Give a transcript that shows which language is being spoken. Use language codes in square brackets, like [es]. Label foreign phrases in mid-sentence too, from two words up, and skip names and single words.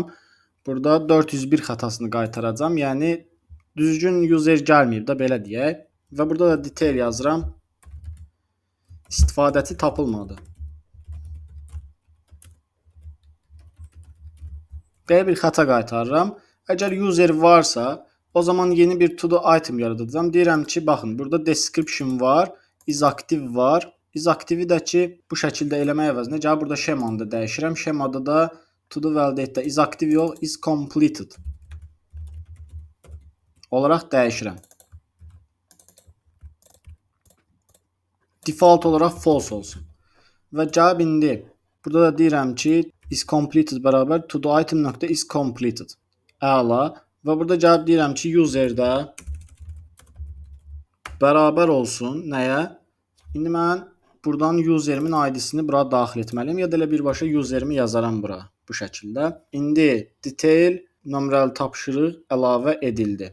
[az] Burada 401 xətasını qaytaracam. Yəni düzgün user gəlməyib də, belə deyək. Və burada da detail yazıram. İstifadəçi tapılmadı. Belə bir xəta qaytarıram. Əgər user varsa, o zaman yeni bir [en] to-do item [az] yaradacağam. Deyirəm ki, baxın, burada description var, isActive var. isActive-i də ki, bu şəkildə eləmək əvəzinə gəlib burada şemanı da dəyişirəm. Şemada da [en] to-do validate- [az] də isActive yox, [en] is completed [az] olaraq dəyişirəm. Default olaraq false olsun. Və gəlib indi burada da deyirəm ki, [en] is completed [az] bərabər [en] to-do item.is completed. [az] Əla. Və burada gəlib deyirəm ki, user-də bərabər olsun nəyə? İndi mən buradan userimin ID-sini bura daxil etməliyəm. Ya da elə birbaşa userimi yazaram bura bu şəkildə. İndi detail nömrəli tapşırıq əlavə edildi.